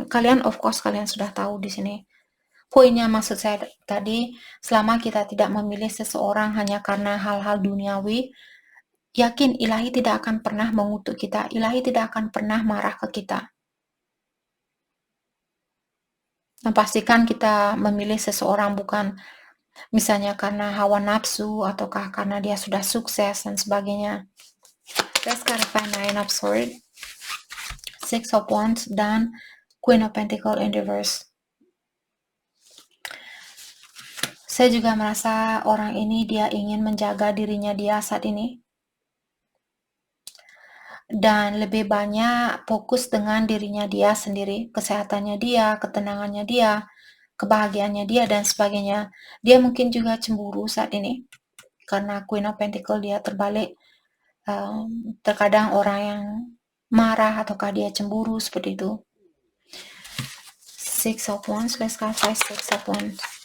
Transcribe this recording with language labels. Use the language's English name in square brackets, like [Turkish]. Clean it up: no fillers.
[Indonesian] Kalian [English] of course [Indonesian] kalian sudah tahu di sini. Poinnya maksud saya tadi, selama kita tidak memilih seseorang hanya karena hal-hal duniawi, yakin ilahi tidak akan pernah mengutuk kita. Ilahi tidak akan pernah marah ke kita. Dan pastikan kita memilih seseorang bukan misalnya karena hawa nafsu ataukah karena dia sudah sukses dan sebagainya. [English] Let's clarify Nine of Swords, Six of Wands, [Indonesian] dan [English] Queen of Pentacles in reverse. [Indonesian] Saya juga merasa orang ini dia ingin menjaga dirinya dia saat ini. Dan lebih banyak fokus dengan dirinya dia sendiri, kesehatannya dia, ketenangannya dia, kebahagiaannya dia, dan sebagainya. Dia mungkin juga cemburu saat ini, karena Queen of Pentacles dia terbalik. Terkadang orang yang marah ataukah dia cemburu seperti itu. [English] Six of Wands, let's clarify Six of Wands.